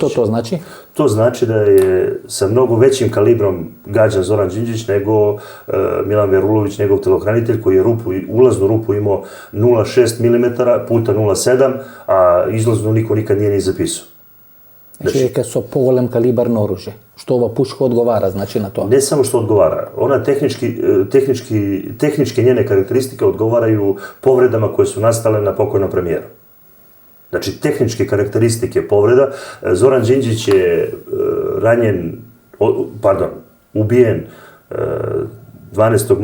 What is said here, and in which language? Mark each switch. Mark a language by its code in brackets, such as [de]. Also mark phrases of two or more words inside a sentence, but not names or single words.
[sr] Što to znači? To znači da je sa mnogo većim kalibrom gađan Zoran Đinđić nego Milan Verulović, njegov telohranitelj, koji je ulaznu rupu imao 0,6 mm puta 0,7, a izlaznu niko nikad nije ni zapisao. Znači, [mk] дека со поголем калибар на оружје. Што ова пушка одговара, значи, на тоа? [sr] Ne samo što odgovara, ona tehničke njene karakteristike odgovaraju povredama koje su nastale na pokojnom premijeru. Znači, tehničke karakteristike povreda. Zoran Đinđić je ubijen 12.